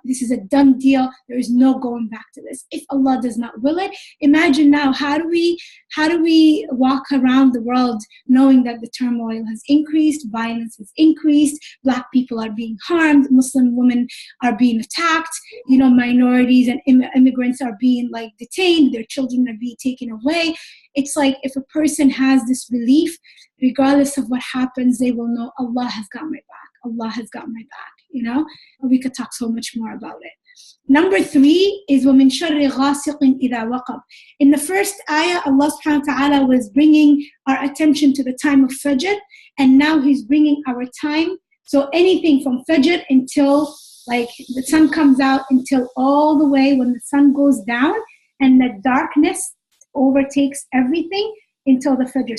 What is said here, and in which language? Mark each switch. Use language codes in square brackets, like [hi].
[en] This is a done deal. There is no going back to this. If Allah does not will it, imagine now, how do we walk around the world knowing that the turmoil has increased, violence has increased, Black people are being harmed, Muslim women are being attacked, minorities and immigrants are being detained, their children are being taken away. It's if a person has this belief, regardless of what happens, they will know Allah has got my back. Allah has got my back, We could talk so much more about it. Number 3 is [ar] وَمِن شَرِّ غَاسِقٍ إِذَا وَقَبْ. [en] In the first ayah, Allah subhanahu wa ta'ala was bringing our attention to the time of Fajr, and now He's bringing our time So anything from Fajr until like the sun comes out until all the way when the sun goes down and the darkness overtakes everything until the Fajr.